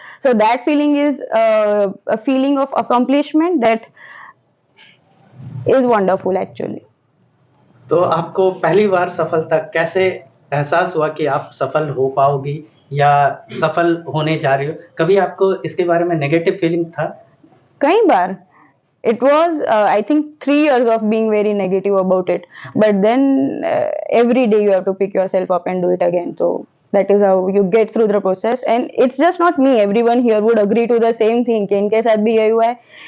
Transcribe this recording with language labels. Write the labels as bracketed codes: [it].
[en] So that feeling is a feeling of accomplishment that is wonderful actually. [hi] तो आपको पहली बार सफलता कैसे एहसास हुआ कि आप सफल हो पाओगी या सफल होने जा रही हो? कभी आपको इसके बारे में नेगेटिव फीलिंग था? कई बार. [en] It was I think 3 years of being very negative about it, but then every day you have to pick yourself up and do it again. So that is how you get through the process, and it's just not me, everyone here would agree to the same thing [hi] कि इनके साथ भी यही हुआ है.